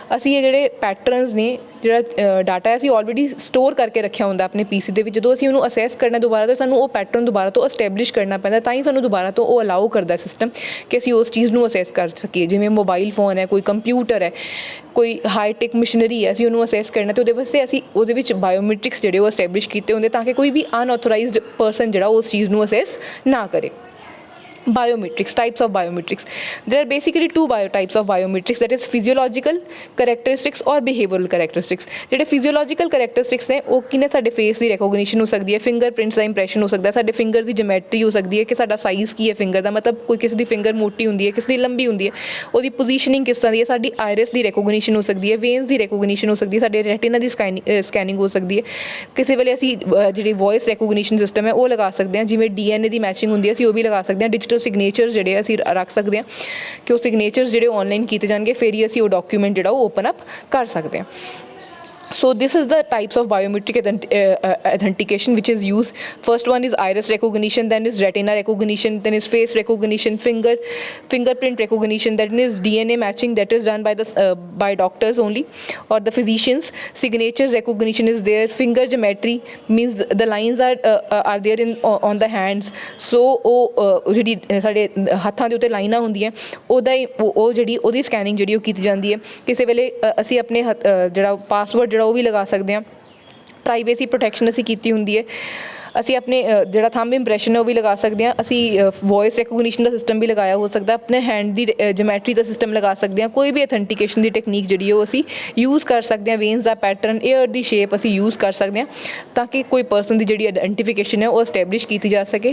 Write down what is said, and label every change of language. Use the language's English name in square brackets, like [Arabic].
[Punjabi] ਅਸੀਂ ਇਹ ਜਿਹੜੇ ਪੈਟਰਨਸ ਨੇ, ਜਿਹੜਾ ਡਾਟਾ ਹੈ ਅਸੀਂ ਆਲਰੇਡੀ ਸਟੋਰ ਕਰਕੇ ਰੱਖਿਆ ਹੁੰਦਾ ਆਪਣੇ PC ਦੇ ਵਿੱਚ। ਜਦੋਂ ਅਸੀਂ ਉਹਨੂੰ ਅਸੈਸ ਕਰਨਾ ਦੁਬਾਰਾ ਤੋਂ, ਸਾਨੂੰ ਉਹ ਪੈਟਰਨ ਦੁਬਾਰਾ ਤੋਂ ਐਸਟੈਬਲਿਸ਼ ਕਰਨਾ ਪੈਂਦਾ, ਤਾਂ ਹੀ ਸਾਨੂੰ ਦੁਬਾਰਾ ਤੋਂ ਉਹ ਅਲਾਓ ਕਰਦਾ ਸਿਸਟਮ ਕਿ ਅਸੀਂ ਉਸ ਚੀਜ਼ ਨੂੰ ਅਸੈਸ ਕਰ ਸਕੀਏ। ਜਿਵੇਂ ਮੋਬਾਈਲ ਫੋਨ ਹੈ, ਕੋਈ ਕੰਪਿਊਟਰ ਹੈ, ਕੋਈ ਹਾਈਟੈਕ ਮਸ਼ੀਨਰੀ ਹੈ, ਅਸੀਂ ਉਹਨੂੰ ਅਸੈਸ ਕਰਨਾ, ਅਤੇ ਉਹਦੇ ਵਾਸਤੇ ਅਸੀਂ ਉਹਦੇ ਵਿੱਚ ਬਾਇਓਮੈਟ੍ਰਿਕਸ ਜਿਹੜੇ ਉਹ ਐਸਟੈਬਲਿਸ਼ ਕੀਤੇ ਹੁੰਦੇ, ਤਾਂ ਕਿ ਕੋਈ ਵੀ ਅਨਆਥੋਰਾਈਜ਼ਡ ਪਰਸਨ ਜਿਹੜਾ ਉਸ ਚੀਜ਼ ਨੂੰ ਅਸੈਸ ਨਾ ਕਰੇ। [English] Biometrics, types of biometrics. There are basically two types of biometrics, that is physiological characteristics or behavioral characteristics. [Punjabi] ਜਿਹੜੇ physiological characteristics ਨੇ ਉਹ ਕਿਨੇ, ਸਾਡੇ ਫੇਸ ਦੀ ਰੈਕੋਗਨੀਸ਼ਨ ਹੋ ਸਕਦੀ ਹੈ, ਫਿੰਗਰਪ੍ਰਿੰਟਸ ਦਾ ਇੰਪਰੈਸ਼ਨ ਹੋ ਸਕਦਾ, ਸਾਡੇ ਫਿੰਗਰ ਦੀ ਜਮੈਟਰੀ ਹੋ ਸਕਦੀ ਹੈ ਕਿ ਸਾਡਾ ਸਾਈਜ਼ ਕੀ ਹੈ ਫਿੰਗਰ ਦਾ, ਮਤਲਬ ਕੋਈ ਕਿਸੇ ਦੀ ਫਿੰਗਰ ਮੋਟੀ ਹੁੰਦੀ ਹੈ, ਕਿਸੇ ਦੀ ਲੰਬੀ ਹੁੰਦੀ ਹੈ, ਉਹਦੀ ਪੋਜੀਸ਼ਨਿੰਗ ਕਿਸ ਤਰ੍ਹਾਂ ਦੀ ਹੈ, ਸਾਡੀ ਆਇਰਿਸ ਦੀ ਰੈਕੋਗਨੀਸ਼ਨ ਹੋ ਸਕਦੀ ਹੈ, ਵੇਨਸ ਦੀ ਰੈਕੋਗਨੀਸ਼ਨ ਹੋ ਸਕਦੀ ਹੈ, ਸਾਡੇ ਰੈਟੀਨਾ ਦੀ ਸਕੈਨਿੰਗ ਹੋ ਸਕਦੀ ਹੈ। ਕਿਸੇ ਵੇਲੇ ਅਸੀਂ ਜਿਹੜੀ ਵੋਇਸ ਰੈਕੋਗਨੀਸ਼ਨ ਸਿਸਟਮ ਹੈ ਉਹ ਲਗਾ ਸਕਦੇ ਹਾਂ, ਜਿਵੇਂ DNA ਦੀ ਮੈਚਿੰਗ ਹੁੰਦੀ ਹੈ ਅਸੀਂ ਉਹ ਵੀ ਲਗਾ ਸਕਦੇ ਹਾਂ। ਡਿਜੀਟਲ ਸਿਗਨੇਚਰ ਜਿਹੜੇ ਅਸੀਂ ਰੱਖ ਸਕਦੇ ਹਾਂ ਕਿ ਉਹ ਸਿਗਨੇਚਰਸ ਜਿਹੜੇ ਔਨਲਾਈਨ ਕੀਤੇ ਜਾਣਗੇ, ਫਿਰ ਹੀ ਅਸੀਂ ਉਹ ਡਾਕੂਮੈਂਟ ਜਿਹੜਾ ਉਹ ਓਪਨ ਅਪ ਕਰ ਸਕਦੇ ਹਾਂ। [English] So this is the types of biometric authentication which is used. First one is iris recognition, then is retina recognition, then is face recognition, fingerprint recognition, then is DNA matching that is done by doctors only or the physicians. Signatures recognition is there. Finger geometry means the lines are there on the hands. [Punjabi] So ਜਿਹੜੀ ਸਾਡੇ ਹੱਥਾਂ ਦੇ ਉੱਤੇ ਲਾਈਨਾਂ ਹੁੰਦੀਆਂ ਉਹ ਜਿਹੜੀ ਉਹਦੀ ਸਕੈਨਿੰਗ ਜਿਹੜੀ ਉਹ ਕੀਤੀ ਜਾਂਦੀ ਹੈ। ਕਿਸੇ ਵੇਲੇ ਅਸੀਂ ਆਪਣੇ ਜਿਹੜਾ ਪਾਸਵਰਡ ਜਿਹੜਾ ਉਹ ਵੀ ਲਗਾ ਸਕਦੇ ਹਾਂ, ਪ੍ਰਾਈਵੇਸੀ ਪ੍ਰੋਟੈਕਸ਼ਨ ਅਸੀਂ ਕੀਤੀ ਹੁੰਦੀ ਹੈ। ਅਸੀਂ ਆਪਣੇ ਜਿਹੜਾ ਥੰਬ ਇੰਪ੍ਰੈਸ਼ਨ ਹੈ ਉਹ ਵੀ ਲਗਾ ਸਕਦੇ ਹਾਂ, ਅਸੀਂ ਵੋਇਸ ਰਿਕੋਗਨੀਸ਼ਨ ਦਾ ਸਿਸਟਮ ਵੀ ਲਗਾਇਆ ਹੋ ਸਕਦਾ, ਆਪਣੇ ਹੈਂਡ ਦੀ ਜਮੈਟਰੀ ਦਾ ਸਿਸਟਮ ਲਗਾ ਸਕਦੇ ਹਾਂ, ਕੋਈ ਵੀ ਅਥੈਂਟੀਕੇਸ਼ਨ ਦੀ ਟੈਕਨੀਕ ਜਿਹੜੀ ਉਹ ਅਸੀਂ ਯੂਜ਼ ਕਰ ਸਕਦੇ ਹਾਂ, ਵੇਨਸ ਦਾ ਪੈਟਰਨ, ਏਅਰ ਦੀ ਸ਼ੇਪ ਅਸੀਂ ਯੂਜ਼ ਕਰ ਸਕਦੇ ਹਾਂ ਤਾਂ ਕਿ ਕੋਈ ਪਰਸਨ ਦੀ ਜਿਹੜੀ ਆਇਡੈਂਟੀਫਿਕੇਸ਼ਨ ਹੈ ਉਹ ਐਸਟੈਬਲਿਸ਼ ਕੀਤੀ ਜਾ ਸਕੇ।